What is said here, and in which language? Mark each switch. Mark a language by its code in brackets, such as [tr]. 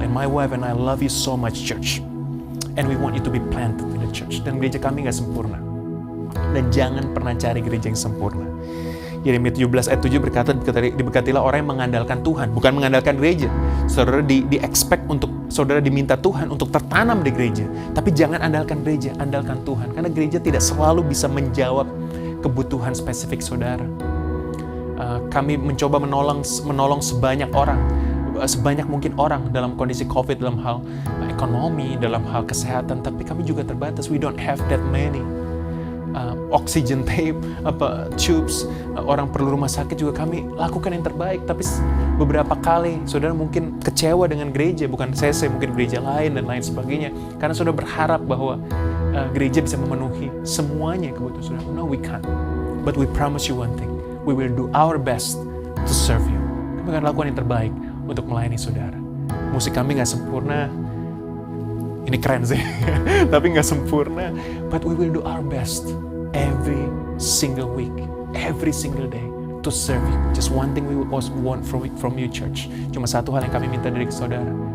[en] And my wife and I love you so much, church. And we want you to be planted in the church. [id] Dan gereja kami nggak sempurna. Dan jangan pernah cari gereja yang sempurna. Yeremia 17 ayat 7 berkata, diberkatilah orang yang mengandalkan Tuhan, bukan mengandalkan gereja. Saudara di-expect untuk saudara diminta Tuhan untuk tertanam di gereja. Tapi jangan andalkan gereja, andalkan Tuhan. Karena gereja tidak selalu bisa menjawab kebutuhan spesifik saudara. Kami mencoba menolong sebanyak orang, sebanyak mungkin orang dalam kondisi COVID, dalam hal ekonomi, dalam hal kesehatan. Tapi kami juga terbatas. [en] We don't have that many. [id] Oxygen tape, tubes, orang perlu rumah sakit juga kami lakukan yang terbaik. Tapi beberapa kali saudara mungkin kecewa dengan gereja, bukan saya mungkin gereja lain dan lain sebagainya, karena saudara berharap bahwa gereja bisa memenuhi semuanya kebutuhan saudara. [en] No, we can't. But we promise you one thing, we will do our best to serve you. [id] Kami akan lakukan yang terbaik untuk melayani saudara. Musik kami nggak sempurna, ini keren sih, tapi nggak sempurna. [en] But we will do our best every single week, every single day to serve you. Just one thing we also want from you, church. [id] Cuma satu hal yang kami minta dari saudara.